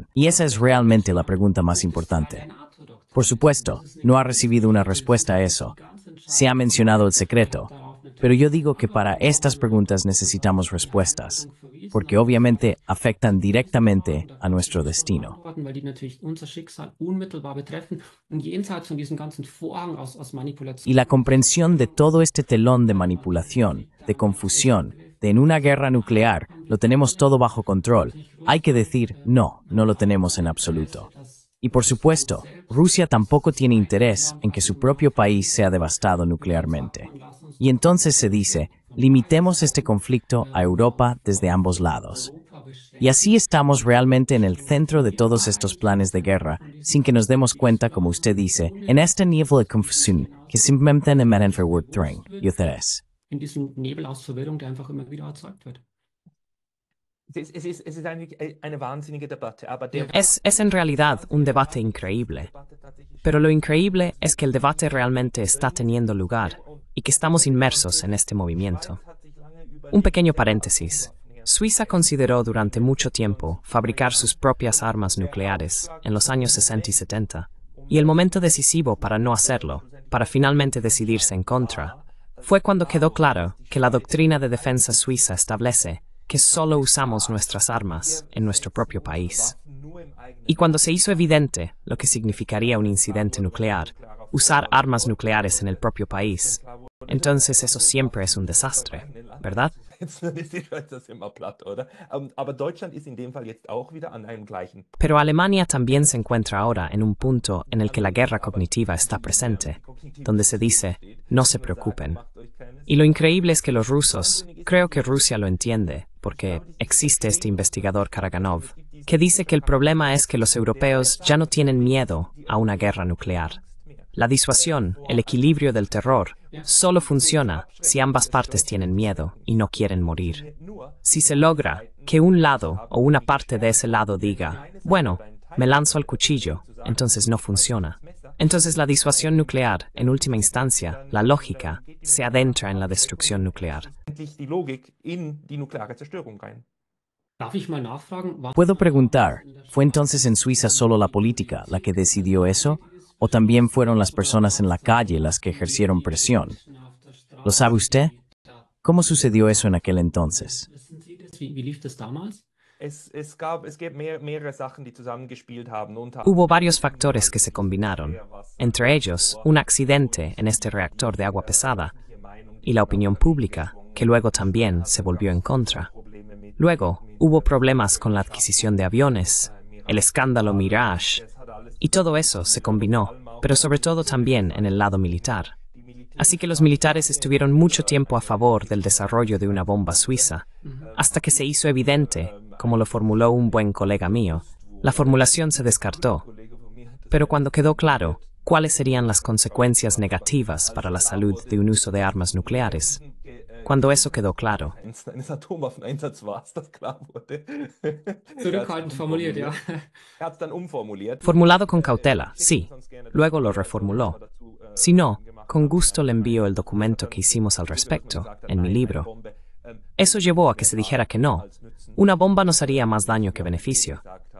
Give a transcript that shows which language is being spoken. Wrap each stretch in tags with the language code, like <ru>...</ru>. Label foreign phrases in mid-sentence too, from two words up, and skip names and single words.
<es>Y esa es realmente la pregunta más importante. Por supuesto, no ha recibido una respuesta a eso. Se ha mencionado el secreto, pero yo digo que para estas preguntas necesitamos respuestas, porque obviamente afectan directamente a nuestro destino.</es> <de>Weil die natürlich unser Schicksal unmittelbar betreffen und jenseits von diesem ganzen Vorhang aus Manipulation.</de> <es>Y la comprensión de todo este telón de manipulación, de confusión, de en una guerra nuclear, lo tenemos todo bajo control. Hay que decir, no, no lo tenemos en absoluto. Y por supuesto, Rusia tampoco tiene interés en que su propio país sea devastado nuclearmente. Y entonces se dice, limitemos este conflicto a Europa desde ambos lados. Y así estamos realmente en el centro de todos estos planes de guerra, sin que nos demos cuenta, como usted dice, en esta nivel de confusión que simplemente emiten verwirrung, y ustedes.</es> <de>In diesem Nebel aus Verwirrung, der einfach immer wieder erzeugt wird. Es ist eine wahnsinnige Debatte, aber der</de> <es>Es en realidad un debate increíble. Pero lo increíble es que el debate realmente está teniendo lugar y que estamos inmersos en este movimiento. Un pequeño paréntesis. Suiza consideró durante mucho tiempo fabricar sus propias armas nucleares en los años 60 y 70, y el momento decisivo para no hacerlo, para finalmente decidirse en contra, fue cuando quedó claro que la doctrina de defensa suiza establece que solo usamos nuestras armas en nuestro propio país. Y cuando se hizo evidente lo que significaría un incidente nuclear, usar armas nucleares en el propio país, entonces eso siempre es un desastre, ¿verdad?</es> <de>Jetzt ist die Schweiz immer platt, oder? Aber Deutschland ist in dem Fall jetzt auch wieder an einem gleichen.</de> <es>Pero Alemania también se encuentra ahora en un punto en el que la guerra cognitiva está presente, donde se dice, no se preocupen. Y lo increíble es que los rusos, creo que Rusia lo entiende, porque existe este investigador Karaganov, que dice que el problema es que los europeos ya no tienen miedo a una guerra nuclear. La disuasión, el equilibrio del terror, solo funciona si ambas partes tienen miedo y no quieren morir. Si se logra que un lado o una parte de ese lado diga, bueno, me lanzo al cuchillo, entonces no funciona. Entonces la disuasión nuclear, en última instancia, la lógica, se adentra en la destrucción nuclear.</es> <de>Endlich die Logik in die nukleare Zerstörung rein. Darf ich mal nachfragen, was</de> <es>Puedo preguntar, ¿fue entonces en Suiza solo la política la que decidió eso? ¿O también fueron las personas en la calle las que ejercieron presión? ¿Lo sabe usted? ¿Cómo sucedió eso en aquel entonces?</es> <de>wissen Sie das? Wie lief das damals? Es gibt mehrere Sachen, die zusammengespielt haben.</de> <es>Hubo varios factores que se combinaron, entre ellos un accidente en este reactor de agua pesada y la opinión pública, que luego también se volvió en contra. Luego hubo problemas con la adquisición de aviones, el escándalo Mirage, y todo eso se combinó, pero sobre todo también en el lado militar. Así que los militares estuvieron mucho tiempo a favor del desarrollo de una bomba suiza, hasta que se hizo evidente, como lo formuló un buen colega mío, la formulación se descartó. Pero cuando quedó claro cuáles serían las consecuencias negativas para la salud de un uso de armas nucleares, cuando eso quedó claro,</es> <de>Eines Atomwaffeneinsatz war, das klar wurde. Zurückhaltend formuliert, ja. Er hat es dann umformuliert.</de> <es>formulado con cautela, sí, luego lo reformuló. Si no, con gusto le envío el documento que hicimos al respecto, en mi libro. Eso llevó a que se dijera que no. Una bomba nos haría más daño que beneficio.</es>